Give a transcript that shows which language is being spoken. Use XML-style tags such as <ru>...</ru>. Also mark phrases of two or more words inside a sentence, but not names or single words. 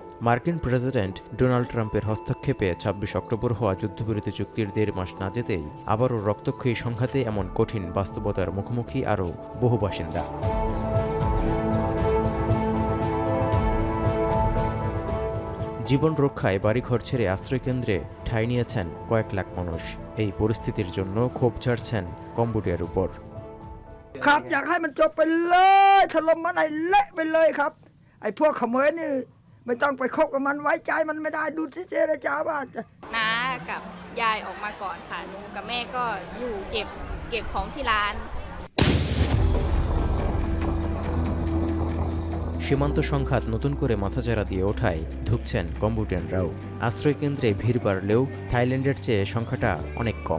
<bn>মার্কিন প্রেসিডেন্ট ডোনাল্ড ট্রাম্পের হস্তক্ষেপে ২৬ অক্টোবর হওয়া যুদ্ধবিরতি চুক্তির ১.৫ মাস না যেতেই আবারও রক্তক্ষয়ী সংঘাতে এমন কঠিন বাস্তবতার মুখোমুখি আরও বহু বাসিন্দা। জীবন রক্ষায় বাড়িঘর ছেড়ে আশ্রয়কেন্দ্রে ঠাঁই নিয়েছেন কয়েক লাখ মানুষ। এই পরিস্থিতির জন্য ক্ষোভ ঝাড়ছেন কম্বোডিয়ার উপর।</bn> <th>ครับอยากให้มันจบไปเลยถล่มมันให้เละไปเลยครับไอ้พวกเขมรนี่ไม่ต้องไปคบกับมันไว้ใจมันไม่ได้ดูที่เจรจาว่า น้ากับยายออกมาก่อนค่ะหนูกับแม่ก็อยู่เก็บของที่ร้าน</th> <bn>সীমান্ত সংঘাত নতুন করে মাথাচাড়া দিয়ে ওঠায় ধুঁকছেন কম্বোডিয়ানরাও। আশ্রয়কেন্দ্রে ভিড় বাড়লেও থাইল্যান্ডের চেয়ে সংখ্যাটা অনেক কম।</bn>